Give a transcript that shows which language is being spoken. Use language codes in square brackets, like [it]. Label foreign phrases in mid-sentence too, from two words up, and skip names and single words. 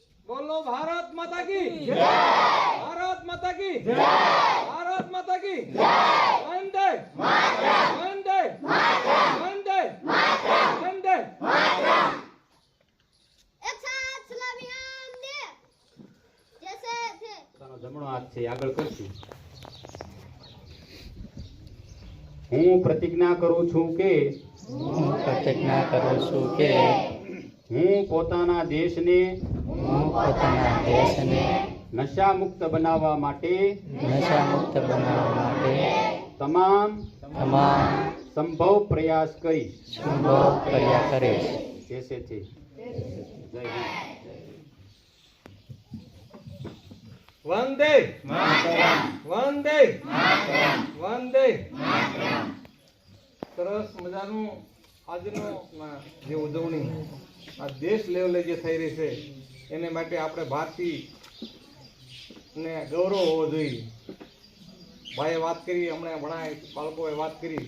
[hi] बोलो भारत माता की जय। भारत माता की जय। भारत माता की जय। वंदे मातरम। वंदे मातरम। वंदे मातरम। वंदे मातरम। एक साथ सलामी आम दे जैसे थे [gu] તારો જમણો હાથ છે આગળ કરશું. હું પ્રતિજ્ઞા કરું છું કે હું પ્રતિજ્ઞા કરું છું કે હું પોતાના દેશને હું પોતાના દેશને નશા મુક્ત બનાવવા માટે નશામુક્ત બનાવવા માટે તમામ તમામ સંભવ પ્રયાસ કરીશ. સંભવ પ્રયાસ કરીશ. જૈસે છે. [hi] जय हिन्द. वंदे मातरम। वंदे मातरम। वंदे मातरम। [gu] સરસ મજાનું આજનો જે ઉજવણી આ દેશ લેવલે જે થઈ રહી છે એને માટે આપણે ભારતીય ને ગૌરવ હોવો જોઈએ. ભાઈએ વાત કરી, હમણાં ઘણા બાળકોએ વાત કરી.